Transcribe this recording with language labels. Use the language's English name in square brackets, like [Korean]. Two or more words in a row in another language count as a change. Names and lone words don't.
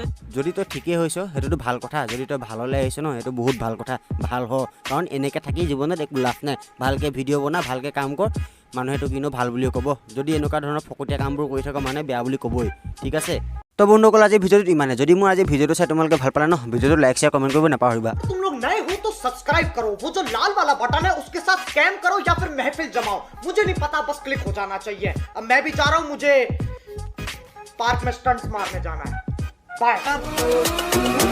[Assamese] যদি তই ঠিকেই হৈছ সেইটোতো ভাল কথা, যদি তই ভাললৈ আহিছ ন সেইটো বহুত ভাল কথা, ভাল হ, কাৰণ এনেকৈ থাকি জীৱনত একো লাভ নাই। ভালকৈ ভিডিঅ' বনা, ভালকৈ কাম কৰ, মানুহে তোক কিন্তু ভাল বুলিও ক'ব। যদি এনেকুৱা ধৰণৰ ফকতীয়া কামবোৰ কৰি থকা মানুহে বেয়া বুলি ক'বই, ঠিক আছে। তো বন্ধুসকল আজি ভিডিঅ'টোত ইমানে। যদি মোৰ আজি ভিডিঅ'টো চাই তোমালোকে ভাল পালা ন, ভিডিঅ'টো [English] like share comment [Assamese] কৰিব নাপাহৰিবা। [Hindi] तुम लोग नए हो तो सब्सक्राइब करो, वो जो लाल वाला बटन है उसके साथ स्कैम करो या फिर महफिल जमाओ, मुझे नहीं पता, बस क्लिक हो जाना चाहिए। अब मैं भी जा रहा हूं, मुझे पार्क में स्टंट्स मारने जाना है। बाय।